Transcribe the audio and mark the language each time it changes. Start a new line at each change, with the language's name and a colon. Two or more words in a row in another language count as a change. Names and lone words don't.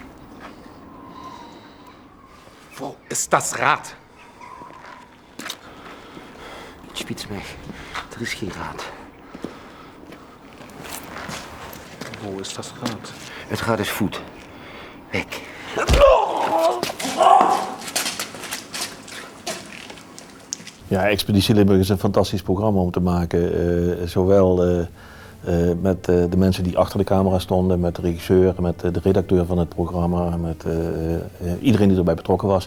German: Wo ist das Rad?
Dutch: Spitsweg. Er is geen raad.
German: Wo ist das Rad?
Dutch: Het rad is voet. Weg. Ja, Expeditie Limburg is een fantastisch programma om te maken. Zowel met de mensen die achter de camera stonden, met de regisseur, met de redacteur van het programma, met iedereen die erbij betrokken was.